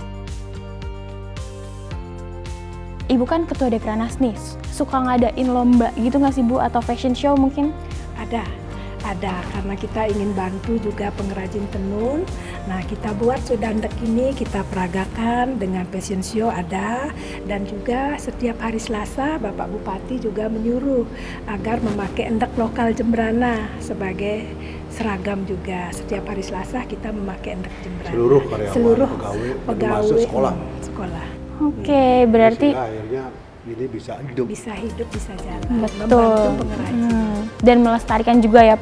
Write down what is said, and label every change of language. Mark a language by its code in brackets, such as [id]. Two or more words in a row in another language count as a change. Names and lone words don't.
[id] Ibu kan ketua Dekranasnis nih, suka ngadain lomba gitu nggak sih Bu, atau [en] fashion show [id] mungkin? Ada, karena kita ingin bantu juga pengrajin tenun Nah, kita buat Sudandek ini kita peragakan dengan [en] fashion show [id] ada, dan juga setiap hari Selasa Bapak Bupati juga menyuruh agar memakai endek lokal Jembrana sebagai seragam juga. Setiap hari Selasa kita memakai endek Jembrana. Seluruh karyawan, seluruh pegawai sekolah. Oke, berarti sehingga akhirnya ini bisa hidup. Bisa hidup, bisa jalan. Betul. Membantu pengrajin. Dan melestarikan juga ya Pak